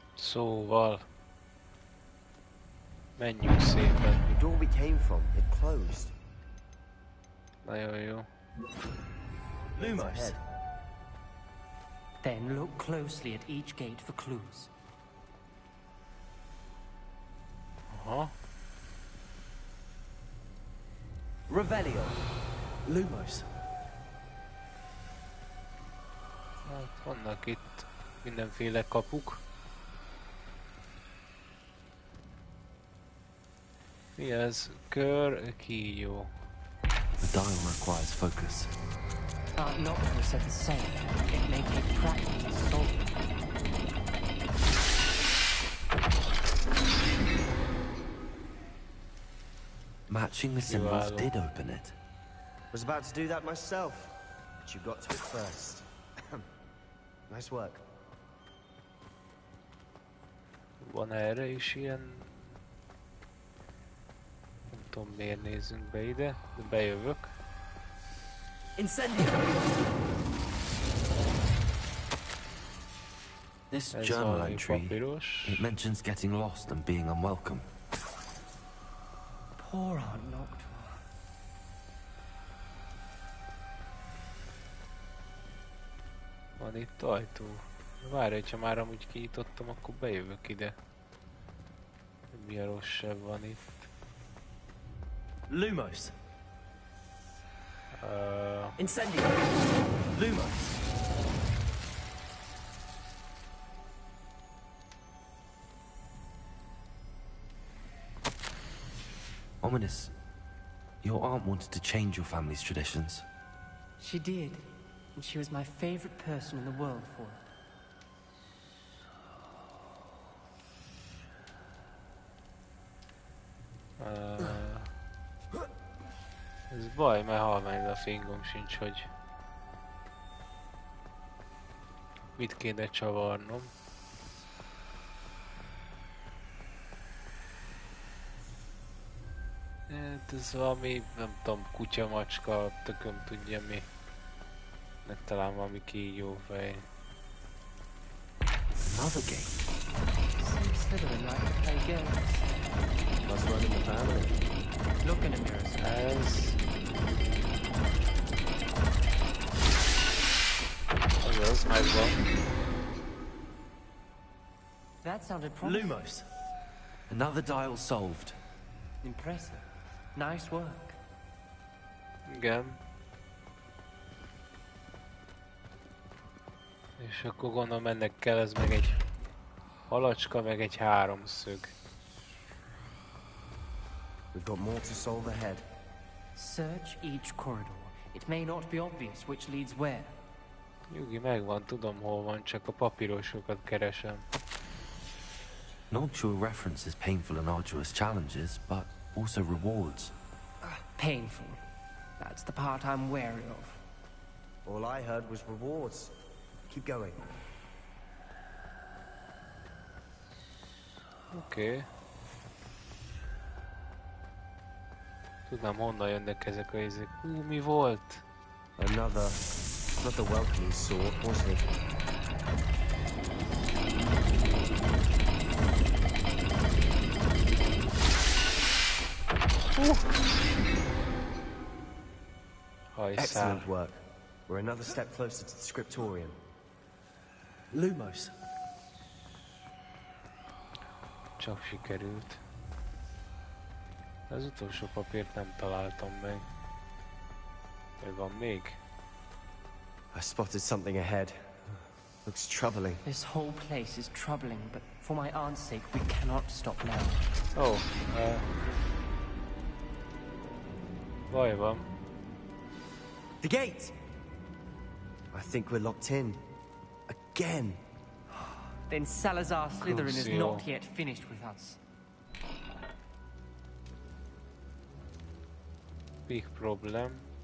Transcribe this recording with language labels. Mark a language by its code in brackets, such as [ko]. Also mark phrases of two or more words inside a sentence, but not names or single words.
[hu] Szóval... Menjünk szépen. [en] The door we came from, it closed. [hu] Nagyon jó. Lumos. [en] Then look closely at each gate for clues. [hu] Aha. Revelio. Lumos. Hát vannak itt mindenféle kapuk. Mi ez? Kör, kígyó. [en] The dial requires focus. Noctua said the same. It may take practice to solve it. Matching the symbols did open it. Was about to do that myself, but you got to it first. Nice work. [hu] Van erre is ilyen... Nem tudom miért nézzünk be ide, de bejövök. Incendio! [en] This [hu] Ez [en] journal [hu] valami [en] entry, [hu] papíros. [en] it mentions getting lost and being unwelcome. Poor Aunt Noctua. [hu] Van itt ajtó. Várj, hogyha már amúgy kinyitottam, akkor bejövök ide. Mi a rosszabb van itt? Lumos. Incendio. Lumos. [en] Ominous. Your aunt wanted to change your family's traditions. She did, and she was my favorite person in the world for it. [hu] Ez baj, mert halvány a fingom sincs, hogy mit kéne csavarnom. Hát ez valami, nem tudom, kutya, macska, tököm tudja mi. Meg talán valami kígyó fej. [en] Another gate. Seems Slytherin like to play games. Must run in the family. Look in a mirror, sir. [hu] Ez... Azaz, megvan. [en] That sounded promising. Lumos. Another dial solved. Impressive. Nice work. [hu] Igen. És akkor gondolom ennek kell, ez meg egy halacska, meg egy háromszög. [en] We've got more to solve ahead. Search each corridor. It may not be obvious which leads where. [hu] Nyugi, megvan, tudom hol van, csak a papírosokat keresem. [en] Noctua references painful and arduous challenges, but also rewards. Painful. That's the part I'm wary of. All I heard was rewards. Keep going. [hu] Oké. Tudnám honnan jönnek ezek a izék. Mi volt? [en] Another welcoming sword, wasn't it? [hu] Hajszál. [en] Excellent work. We're another step closer to the scriptorium. Lumos. [hu] Csak sikerült. Az utolsó papírt nem találtam meg. Vagy van még? [en] I spotted something ahead. Looks troubling. This whole place is troubling, but for my aunt's sake, we cannot stop now. [hu] Ó, baj van. [en] The gate! I think we're locked in. Again. Then Salazar Slytherin is Crucio. not yet finished with us. Big problem.